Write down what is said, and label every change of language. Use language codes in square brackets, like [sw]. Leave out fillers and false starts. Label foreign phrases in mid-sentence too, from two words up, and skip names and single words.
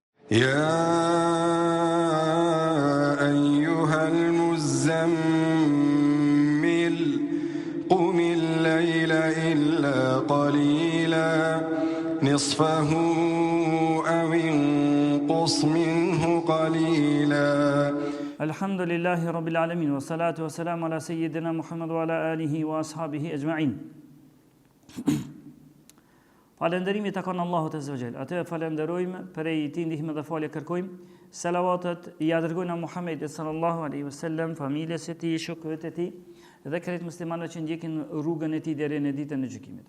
[ar] يا أيها المزمل قم الليل إلا قليلا نصفه أو انقص منه قليلا الحمد لله رب العالمين والصلاة والسلام على سيدنا محمد وعلى آله وأصحابه أجمعين. [sq] Falënderimi takon Allahut [ar] عز وجل. [sq] Atë falenderojmë, prej tij ndihmë dhe falje kërkojmë. Salavatet i dërgojnë Muhamedit [ar] صلى الله عليه وسلم, [sq] familjes së tij, shokëve të tij dhe krejt muslimanëve që ndjekin rrugën e tij deri në ditën e gjykimit.